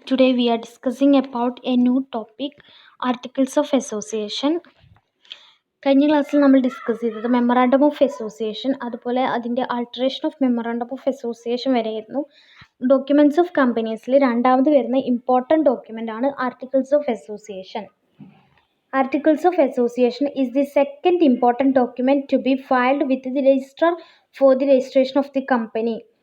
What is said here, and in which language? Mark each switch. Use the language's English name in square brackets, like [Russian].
[English] Today we are discussing about a new topic, Articles of Association. [Malayalam] കഴിഞ്ഞ ക്ലാസ്സിൽ നമ്മൾ discuss ചെയ്തത് മെമ്മറാണ്ടം ഓഫ് അസോസിയേഷൻ, അതുപോലെ അതിൻ്റെ alteration of memorandum of association വരെയായിരുന്നു. ഡോക്യുമെൻറ്റ്സ് ഓഫ് കമ്പനീസിൽ രണ്ടാമത് വരുന്ന ഇമ്പോർട്ടൻറ്റ് ഡോക്യുമെൻ്റ് ആണ് articles of association. [English] Articles of Association is the second important document to be filed with the registrar for the registration of the company.